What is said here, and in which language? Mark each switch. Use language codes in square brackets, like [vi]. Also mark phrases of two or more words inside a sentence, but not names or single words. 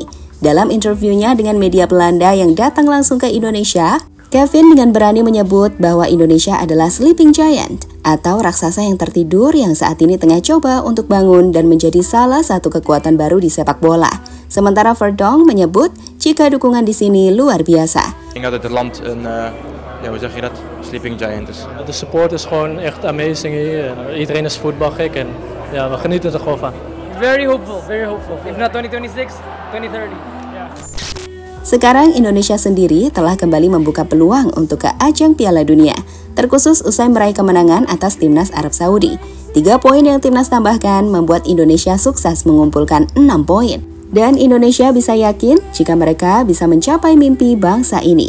[id] Dalam interviunya dengan media Belanda yang datang langsung ke Indonesia, Kevin dengan berani menyebut bahwa Indonesia adalah [en] sleeping giant [id] atau raksasa yang tertidur yang saat ini tengah coba untuk bangun dan menjadi salah satu kekuatan baru di sepak bola. Sementara Verdonk menyebut jika dukungan di sini luar biasa. [nl] Ik denk dat het land een, hoe zeg je dat, [en] sleeping giant [nl] is. De support is gewoon echt amazing hier. Iedereen is voetbalgek en ja, we genieten er gewoon van. [en] Very hopeful, very hopeful. If not 2026, 2030. Yeah. [id] Sekarang Indonesia sendiri telah kembali membuka peluang untuk ke ajang Piala Dunia, terkhusus usai meraih kemenangan atas Timnas Arab Saudi. 3 poin yang Timnas tambahkan membuat Indonesia sukses mengumpulkan 6 poin. Dan Indonesia bisa yakin jika mereka bisa mencapai mimpi bangsa ini.